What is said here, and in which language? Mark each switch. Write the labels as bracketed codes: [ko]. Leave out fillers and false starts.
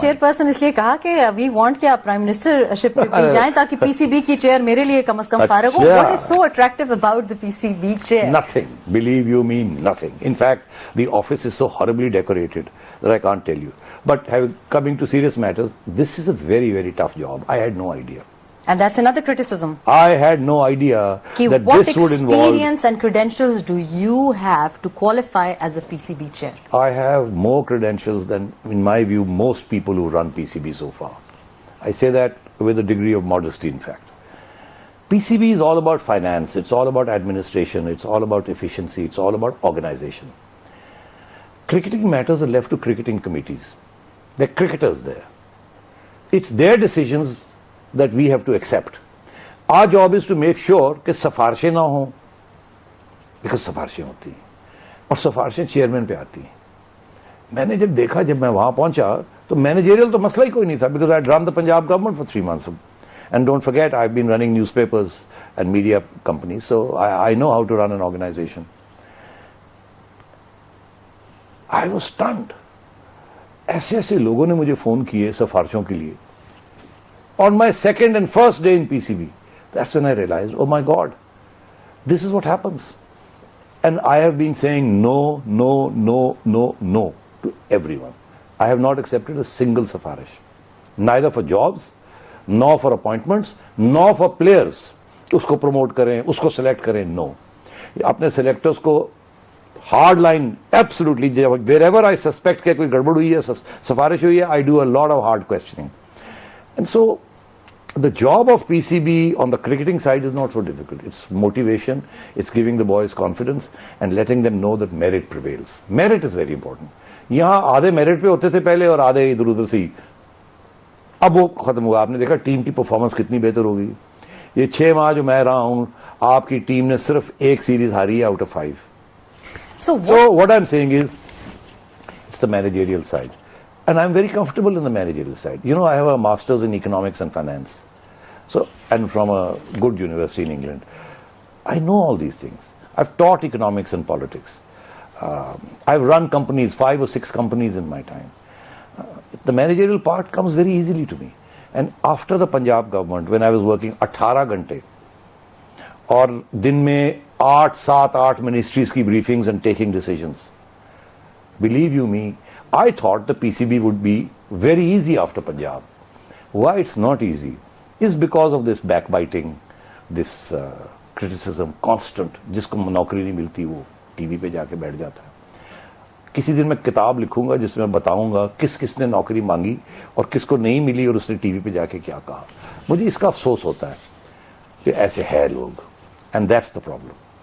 [ur] Chair person اس لیے کہا کہ [en] we want [ur] کہ آپ پرائم منسٹر شپ پہ بھی جائیں تاکہ پی سی بی کی چیئر میرے لیے کم از کم فارغ ہو. [en] What is so attractive about the P C B chair? Nothing. Believe you me, nothing. In fact, the office is so horribly decorated that I can't tell you. But coming to serious matters, this is a very, very tough job. I had no idea. And that's another criticism. I had no idea that What this would involve... experience and credentials do you have to qualify as the PCB chair? I have more credentials than, in my view, most people who run PCB so far. I say that with a degree of modesty, in fact. PCB is all about finance, it's all about administration, it's all about efficiency, it's all about organization. Cricketing matters are left to cricketing committees. They're cricketers there. It's their decisions that we have to accept. Our job is to make sure [ur] کہ سفارشیں نہ ہوں, [en] because [ur] سفارشیں ہوتی ہیں اور سفارشیں chairman پہ آتی ہیں. میں نے جب دیکھا, جب میں وہاں پہنچا تو مینیجریل تو مسئلہ ہی کوئی نہیں تھا, [en] because I had run the Punjab government for 3 months. And don't forget, I've been running newspapers and media companies, so I know how to run an organization. I was stunned. [ur] ایسے ایسے لوگوں نے مجھے فون کیے سفارشوں کے لیے. [en] On my second and first day in PCB, that's when I realized, oh my God, this is what happens. And I have been saying no, no, no, no, no to everyone. I have not accepted a single safarish. Neither for jobs, nor for appointments, nor for players. [ur] اس کو promote کریں, اس کو select کریں, no. اپنے selectors کو [en] hard line absolutely, wherever I suspect [ur] کہ کوئی گڑبڑ ہوئی ہے, سفارش ہوئی ہے, [en] I do a lot of hard questioning. And so the job of PCB on the cricketing side is not so difficult. It's motivation, it's giving the boys confidence and letting them know that merit prevails. Merit is very important. [ur] یہاں آدھے merit پہ ہوتے تھے پہلے اور آدھے ادھر ادھر سے, اب وہ ختم ہوا. آپ نے دیکھا ٹیم کی پرفارمنس کتنی بہتر ہو گئی. یہ 6 ماہ جو میں رہا ہوں, آپ کی ٹیم نے صرف 1 سیریز ہاری ہے out of 5. [en] So what I'm saying is, it's the managerial side. And I'm very comfortable in the managerial side. You know, I have a master's in economics and finance. So, and from a good university in England. I know all these things. I've taught economics and politics. I've run companies, 5 or 6 companies in my time. The managerial part comes very easily to me. And after the Punjab government, when I was working 18 ghante, [ur] اور دن میں 8 ministries کی briefings [en] and taking decisions. Believe you me, I thought the PCB would be very easy after Punjab. Why it's not easy is because of this backbiting, this criticism, constant. [ur] جس کو نوکری نہیں ملتی وہ T V پہ جا کے بیٹھ جاتا ہے. کسی دن میں کتاب لکھوں گا جس میں بتاؤں گا کس کس نے نوکری مانگی اور کس کو نہیں ملی اور اس نے ٹی وی پہ جا کے کیا کہا. مجھے اس کا افسوس ہوتا ہے کہ ایسے ہے لوگ. [en] And that's the problem.